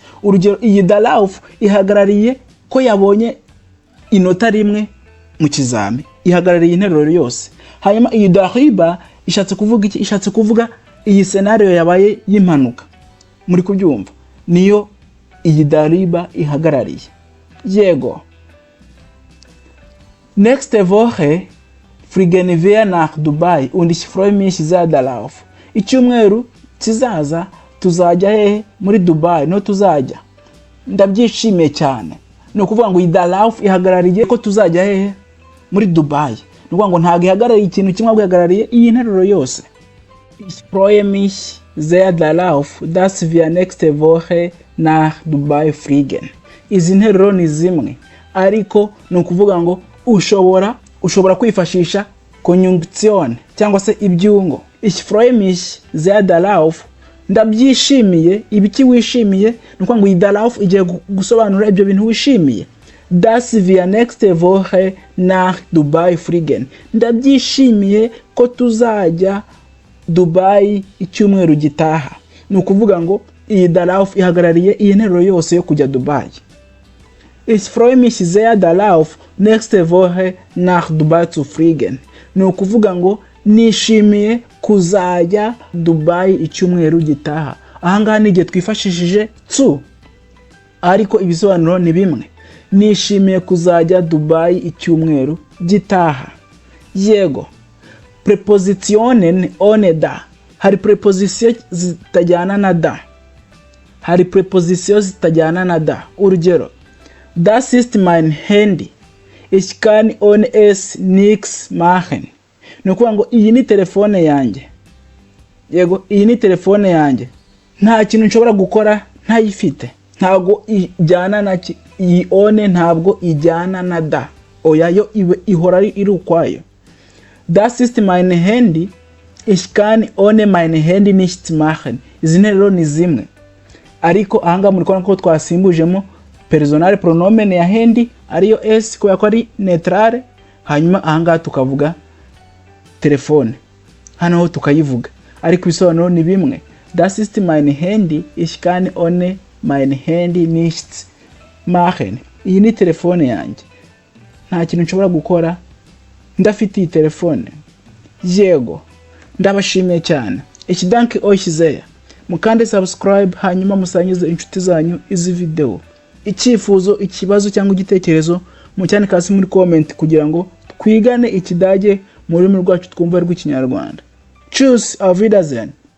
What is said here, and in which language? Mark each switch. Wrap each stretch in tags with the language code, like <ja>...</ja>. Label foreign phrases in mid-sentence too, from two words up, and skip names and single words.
<rw>Urugero iyi darauf ihagarariye ko yabonye inota rimwe mu kizami, ihagarariye interuro yose. Hanyuma iyi darüber ishatse kuvuga iki? Ishatse kuvuga iyi scenario yabaye y'impanuka. Muri kubyumva niyo iyi darüber ihagarariye. Yego.</rw> <de>Nächste Woche fliegen wir nach Dubai und ich freue mich sehr darauf.</de> <rw>Icyumweru kizaza tuzajya hehe? Muri Dubai. No tuzajya, ndabyishimiye cyane. No kuvuga ngo darauf ihagarariye ko tuzajya hehe? Muri Dubai. No kuvuga ngo ntago ihagarariye ikintu kimwe, ahubwo ihagarariye iyi nteruro yose.</rw> <de>Ich freue mich sehr darauf, dass wir nächste Woche nach Dubai fliegen.</de> <rw>Izi nteruro ni zimwe, ariko no kuvuga ngo ushobora kwifashisha conjunction cyangwa se ibyungo.</rw> <de>Ich freue mich sehr darauf,</de> <rw>ndabyishimiye. Ibiki wishimiye? Nuko ngo darauf igiye gusobanura ibyo bintu wishimiye.</rw> <de>Dass wir nächste Woche nach Dubai fliegen.</de> <rw>Ndabyishimiye ko tuzajya Dubai icyumweru gitaha. Nukuvuga ngo iyi darauf ihagarariye iyi nteruro yose yo kujya Dubai.</rw> <de>Ich freue mich sehr darauf, nächste Woche nach Dubai zu fliegen.</de> <rw>Nukuvuga ngo nishimiye kuzajya Dubai icyumweru gitaha. Ahangaha n'igihe twifashishije zu, ariko ibisobanuro ni bimwe. Nishimiye kuzajya Dubai icyumweru gitaha.</rw> <de>Yego. Prepositionen ohne da.</de> <rw>Hari preposition zitajyana na da. Hari preposition zitajyana na da. Urugero,</rw> <de>das ist mein Handy. Ich kann ohne es nichts machen.</de> <rw>Nukuvuga ngo iyi ni telefone yanjye. Yego, iyi ni telefone yanjye. Nta kintu nshobora gukora ntayifite. Ntabwo ijyana na iyi one, ntabwo ijyana na da. Oya, yo ihora iri ukwayo.</rw> <de>Das ist mein Handy. Ich kann ohne mein Handy nichts machen.</de> <rw>Izi nteruro ni zimwe, ariko ahanga muri kubona ko twasimbujemo</rw> <de>personal pronomen</de> <rw>ya handy ariyo s ko ari neutrale. Hanyuma ahanga tukavuga telefone, hano ho tukayivuga, ariko ibisobanuro ni bimwe.</rw> <de>Das ist mein Handy. Ich kann ohne mein Handy nichts machen.</de> <rw>Iyi ni telefone yanjye, nta kintu nshobora gukora ndafite iyi telefone. Yego, ndabashimiye cyane.</rw> <de>Ich danke euch sehr.</de> <rw>Mukande subscribe, hanyuma musangize inshuti zanyu izi video. Icyifuzo, ikibazo cyangwa igitekerezo mucyandike hasi muri comment kugira ngo twigane ikidage mu rurimi rwacu twumva rw'Ikinyarwanda.</rw> <de>Tschüss, auf Wiedersehen.</de>